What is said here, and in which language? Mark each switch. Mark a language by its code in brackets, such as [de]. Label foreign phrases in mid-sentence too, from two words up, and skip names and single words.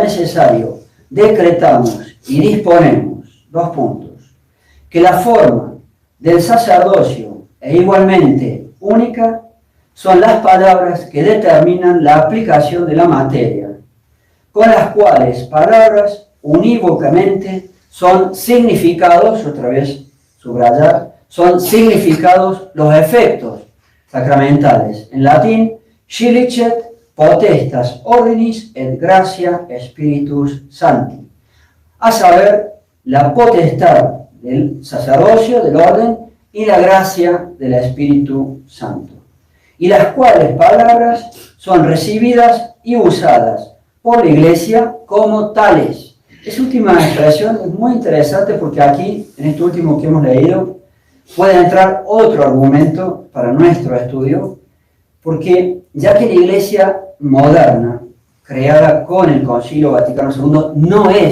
[es] necesario, decretamos y disponemos, dos puntos, que la forma del sacerdocio e igualmente única son las palabras que determinan la aplicación de la materia, con las cuales palabras unívocamente son significados, otra vez subrayar, son significados los efectos sacramentales. En latín, [la] scilicet potestas ordinis et gratia spiritus sancti, [es] a saber, la potestad del sacerdocio, del orden, y la gracia del Espíritu Santo, y las cuales palabras son recibidas y usadas por la Iglesia como tales. Esa última expresión es muy interesante porque aquí, en este último que hemos leído, puede entrar otro argumento para nuestro estudio, porque ya que la Iglesia moderna, creada con el Concilio Vaticano II, no